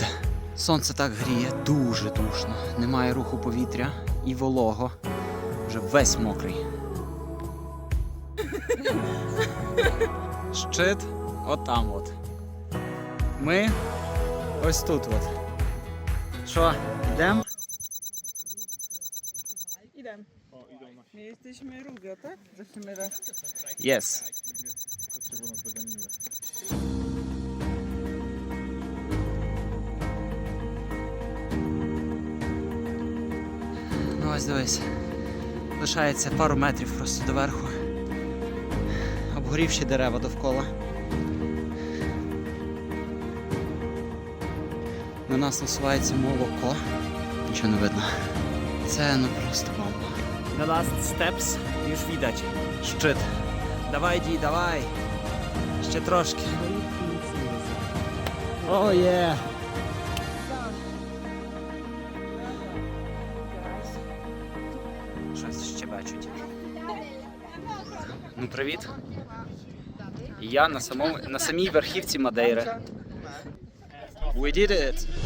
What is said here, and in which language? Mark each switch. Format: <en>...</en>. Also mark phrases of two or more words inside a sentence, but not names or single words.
<uk>Сонце так гріє, дуже душно, немає руху повітря і волого, вже весь мокрий. Щит отам от. Ми ось тут от. Що, йдемо?</uk> <pl>Idem. My jesteśmy Rubio, tak? Zaczniemy raz.</pl> <uk>Yes. Ось дивись. Лишається пару метрів просто доверху. Обгорівші дерева довкола. На нас насувається молоко. Нічого не видно. Це просто бомба.</uk> <en>The last steps</en> <pl>już widać. Szczyt. Dawaj, Di, dawaj. Jeszcze troszkę. O je.</pl> <uk>Щось ще бачить. Привіт. Я на самій верхівці Мадейри.</uk> <en>We did it!</en>